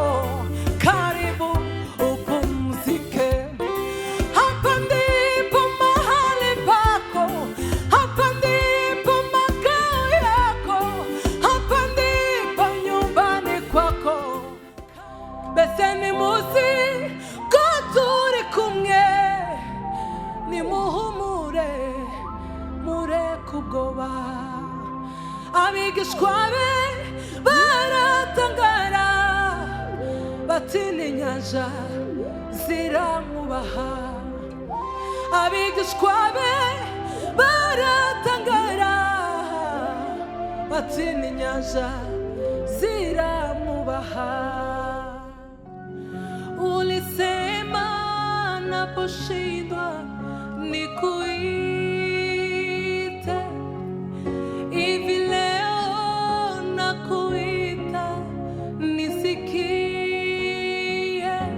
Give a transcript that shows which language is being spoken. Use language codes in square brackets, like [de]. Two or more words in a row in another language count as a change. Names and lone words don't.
[sw] Karibu upumzike, hapa ndipo mahali pako, hapa ndipo makao yako, hapa ndipo nyumbani kwako. [rn] Beseni muzi turi kumwe, nimuhumure mure kugoba. Abigishwa be baratangara, bati n'inyanja ziramwubaha. Abigishwa be baratangara, bati n'inyanja ziramwubaha. [sw] Ulisema naposhindwa nikuite, hivi leo nakuita nisikie.